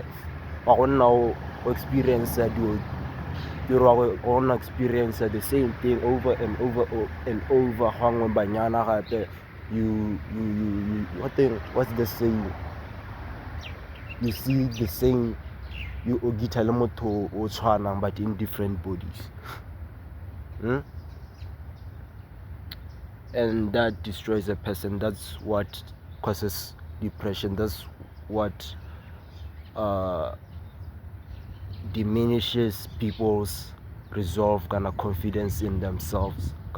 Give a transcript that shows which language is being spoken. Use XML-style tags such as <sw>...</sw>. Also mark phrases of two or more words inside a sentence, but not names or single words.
<en>But now experience that you're gonna experience the same thing over and over and over. You what's the saying? You see the same, you</en> <tn>ogita le motho o tshwana</tn> <en>but in different bodies. And that destroys a person. That's what causes depression. That's what diminishes people's resolve and confidence in themselves.</en>